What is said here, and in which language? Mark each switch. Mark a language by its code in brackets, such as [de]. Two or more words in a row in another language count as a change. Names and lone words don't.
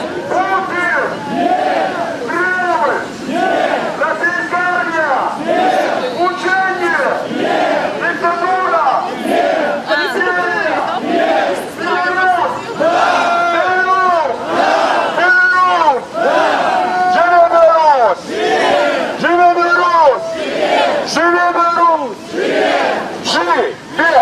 [ru] Путин! Нет! Кремль! Нет! Российская армия! Нет! Учение! Нет! Диктатура! Нет! Империя! Нет! Беларусь! Да! Беларусь! Да! Беларусь! [be] Да! Живе Беларусь! Живе Беларусь! Живе Беларусь! Живи!